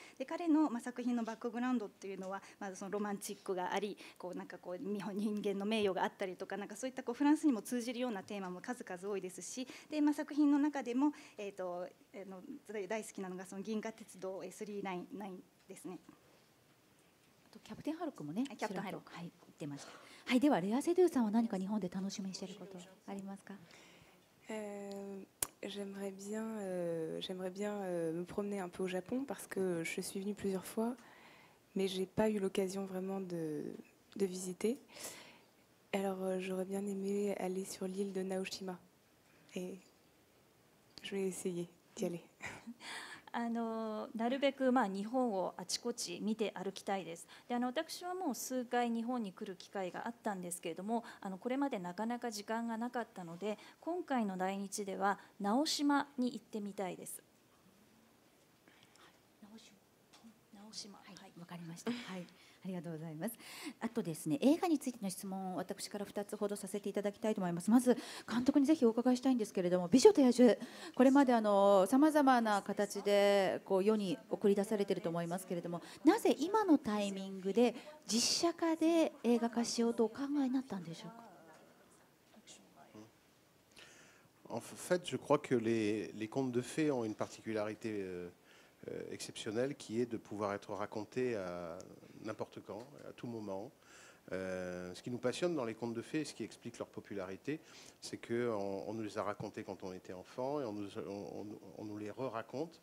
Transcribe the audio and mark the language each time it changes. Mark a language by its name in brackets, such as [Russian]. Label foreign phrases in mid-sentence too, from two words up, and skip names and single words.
[Japanese] で彼の作品のバックグラウンドっていうのはまずそのロマンチックがありなんか人間の名誉があったりとかなんかそういったフランスにも通じるようなテーマも数々多いですしで、作品の中でも、大好きなのがその銀河鉄道399ですね。あとキャプテンハロックもね、キャプテンハロック言ってました。はい、ではレア・セドゥさんは何か日本で楽しみにしていることありますか [French] ？J'aimerais bien me promener un peu au Japon parce que je suis venue plusieurs fois, mais j'ai pas eu l'occasion vraiment de visiter. Alors j'aurais bien aimé aller sur l'île de Naoshima et je vais essayer d'y aller. [Japanese] なるべく日本をあちこち見て歩きたいです。で私はもう数回日本に来る機会があったんですけれども、これまでなかなか時間がなかったので、今回の来日では直島に行ってみたいです。直島、わかりました。はい、ありがとうございます。あとですね、映画についての質問を私から2つほどさせていただきたいと思います。まず監督にぜひお伺いしたいんですけれども、美女と野獣、これまでさまざまな形で世に送り出されていると思いますけれども、なぜ今のタイミングで実写化で映画化しようとお考えになったんでしょうか。 [French] En fait, je crois que les contes de fées ont une particularité exceptionnelle qui est de pouvoir être racontés à n'importe quand, à tout moment. Ce qui nous passionne dans les contes de fées, ce qui explique leur popularité, c'est qu'on nous les a racontés quand on était enfant et on nous les re-raconte.